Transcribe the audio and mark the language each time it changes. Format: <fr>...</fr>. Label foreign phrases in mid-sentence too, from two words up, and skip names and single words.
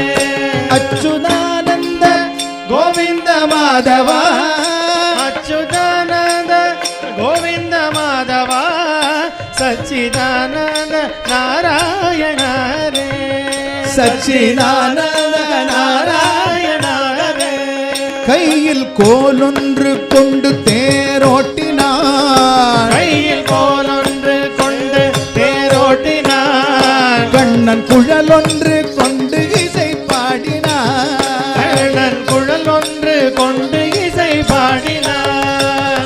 <sa>अच्युतानंद गोविंद माधव अच्युतानंद गोविंद माधव सच्चिदानंद नारायण हरे सच्चिदानंद नारायण हरे</sa> <ta>கையில் கோலொன்று கொண்டு தேரோட்டினான் கையில் கோலொன்று கொண்டு தேரோட்டினான் கண்ணன் குழலொன்று கொண்டு இசை பாடினான் கண்ணன் குழல் ஒன்று கொண்டு இசை பாடினான்</ta>